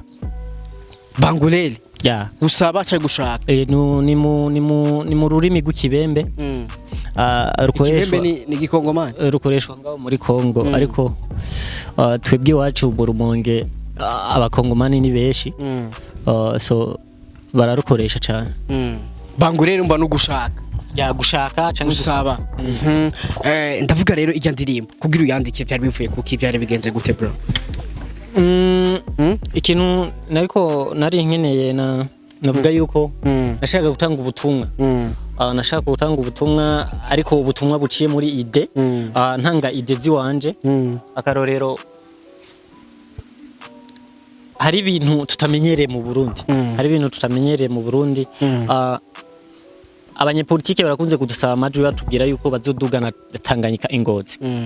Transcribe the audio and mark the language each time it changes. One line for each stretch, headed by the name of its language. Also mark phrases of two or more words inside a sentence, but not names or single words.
Rundi: bangulele gusaba cyangwa gushaka ni mu rurimi rw'ikibembe rukoreshwa ni gikongomani rukoreshwa ngaho muri Kongo ariko twebwe iwacu mu Rumonge abakongomani ni benshi so bararukoresha cyane bangulele mba no gushaka gushaka cyangwa gusaba ndavuga rero ijya ndirimbo kugira uyandike byari bivuye kuko ibyari bigenze gute bro ikintu nari nkeneye navuga yuko nashaka gutanga ubutumwa ariko ubutumwa buciye muri ide ntanga ide ziwanje akarorero hari ibintu tutamenyereye mu Burundi abanyepolitike barakunze kudusaba amajwi batubwira yuko bazodugana Tanganyika Ingozi